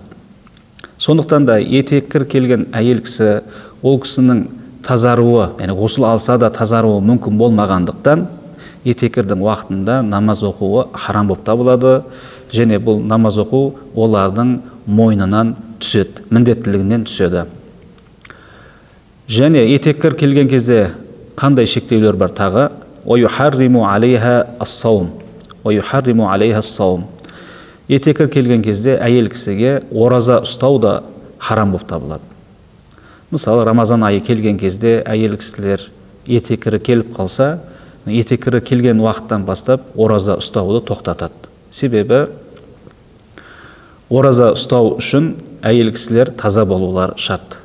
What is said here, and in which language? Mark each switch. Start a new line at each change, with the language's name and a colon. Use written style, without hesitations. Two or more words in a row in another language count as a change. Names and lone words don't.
Kazakh: Сондықтан да етекір келген әйел кісі, ол кісінің тазаруы, яғни ғұсыл алса да тазаруы мүмкін болмағандықтан, етекірдің уақытында намаз оқуы харам болып табылады, және бұл намаз оқу олардың мойнынан түседі, міндеттілігінен түседі. Және етекір келген кезде қандай шектеулер бар тағы?
Arabic: وَيُحَرِّمُ عَلَيْهَا الصَّوْمِ وَيُحَرِّمُ عَلَيْهَا الصَّوْمِ.
Kazakh: Етекір келген кезде әйел кісіге ораза ұстау да харам болып табылады. Мысалы, Рамазан айы келген кезде әйел кісілер етекірі келіп қалса, етекірі келген уақыттан бастап ораза ұстауды тоқтатады. Себебі ораза ұстау үшін әйел кісілер таза болулар шарт.